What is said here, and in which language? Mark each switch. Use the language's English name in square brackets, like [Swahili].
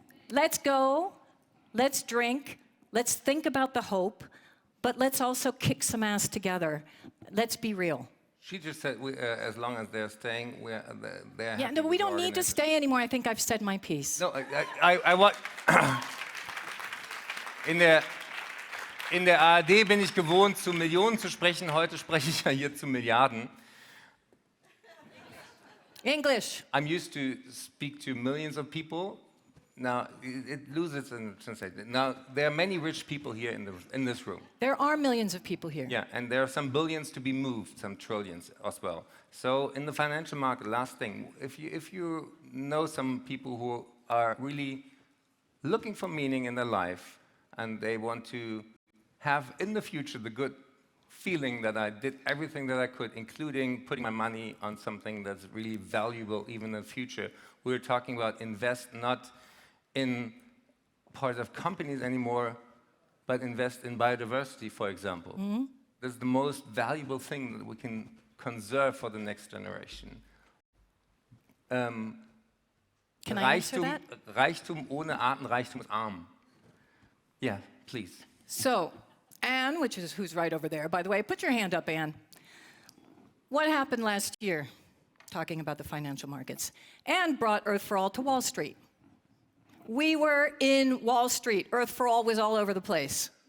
[English] Let's go, let's drink, let's think about the hope, but let's also kick some ass together. Let's be real. She just said, as long as they're staying, they're Yeah, no, we don't need to stay anymore. I think I've said my piece. No, I want... [German] In der ARD bin ich gewohnt, zu Millionen zu sprechen. Heute spreche ich ja hier zu Milliarden. [English] English. I'm used to speak to millions of people. Now, it loses in translation. Now, there are many rich people here in this room. There are millions of people here. Yeah, and there are some billions to be moved, some trillions as well. So in the financial market, last thing, if you know some people who are really looking for meaning in their life, and they want to have in the future the good feeling that I did everything that I could, including putting my money on something that's really valuable even in the future, we're talking about invest not in part of companies anymore, but invest in biodiversity, for example. Mm-hmm. That's the most valuable thing that we can conserve for the next generation. Can I answer that? [German] Reichtum ohne Artenreichtum ist arm. [English] Yeah, please. So, Anne, which is who's right over there, by the way, put your hand up, Anne. What happened last year? talking about the financial markets, and brought Earth for All to Wall Street. We were in Wall Street. Earth for All was all over the place.